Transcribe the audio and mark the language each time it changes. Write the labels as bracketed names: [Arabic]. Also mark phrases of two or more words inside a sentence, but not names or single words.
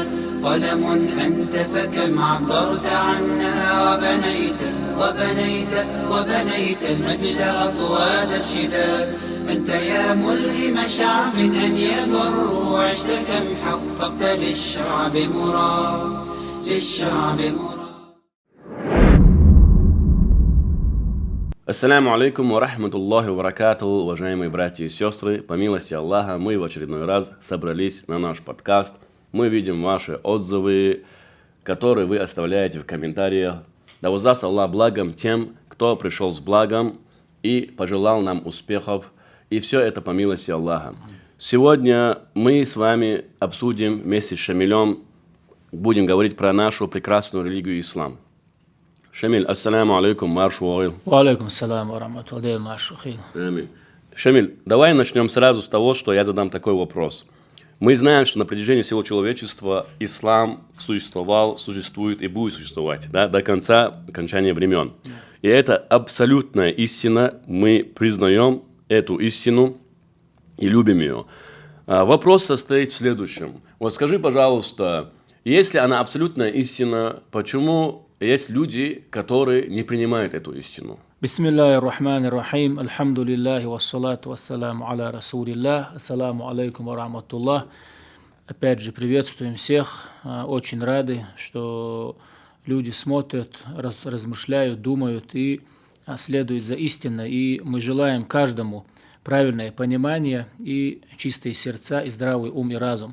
[Arabic] قلم أنت فكم عبرت عنها وبنيت المجد أطوال الشداد. أنت يا ملهم شعب أن يبروا، عشت كم حققت للشعب مراد. السلام عليكم ورحمة الله وبركاته, [Russian] уважаемые братья и сестры. По милости Аллаха, мы в очередной раз собрались на наш подкаст. Мы видим ваши отзывы, которые вы оставляете в комментариях. Да воздаст Аллах благом тем, кто пришел с благом и пожелал нам успехов. И все это по милости Аллаха. Сегодня мы с вами обсудим вместе с Шамилем, будем говорить про нашу прекрасную религию ислам. Шамиль, [Arabic] السلام عليكم, [Chechen] марш уаил. [Arabic] وعليكم السلام ورحمة الله [Chechen] марш уаил. [Russian] Аминь. Шамиль, давай начнем сразу с того, что я задам такой вопрос. Мы знаем, что на протяжении всего человечества ислам существует и будет существовать, да, до конца окончания времен. И это абсолютная истина, мы признаем эту истину и любим ее. Вопрос состоит в следующем. Вот скажи, пожалуйста, если она абсолютная истина, почему есть люди, которые не принимают эту истину? [Arabic] بسم الله الرحمن الرحيم، الحمد لله والصلاة والسلام على رسول الله، السلام عليكم ورحمة الله. [Russian] Опять же, приветствуем всех, очень рады, что люди смотрят, размышляют, думают и следуют за истиной. И мы желаем каждому правильное понимание и чистые сердца, и здравый ум и разум.